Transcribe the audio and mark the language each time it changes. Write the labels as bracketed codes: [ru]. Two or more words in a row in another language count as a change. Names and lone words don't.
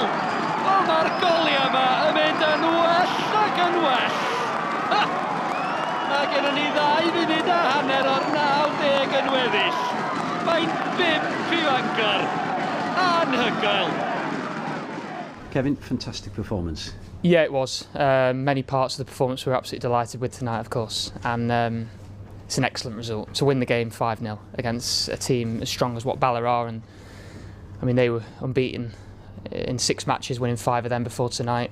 [cy] O, mae'r goliau yma yn mynd yn well ac yn well. Mae gennym ni 2 funud a hanner o'r 90 yn weddill. Mae'n 5 I Bangor. Anhygoel. [en] Kevin, fantastic performance. Yeah, it was. Many parts of the performance we were absolutely delighted with tonight, of course. And it's an excellent result. To win the game 5-0 against a team as strong as what Bala are. And I mean, they were unbeaten in 6 matches, winning 5 of them before tonight.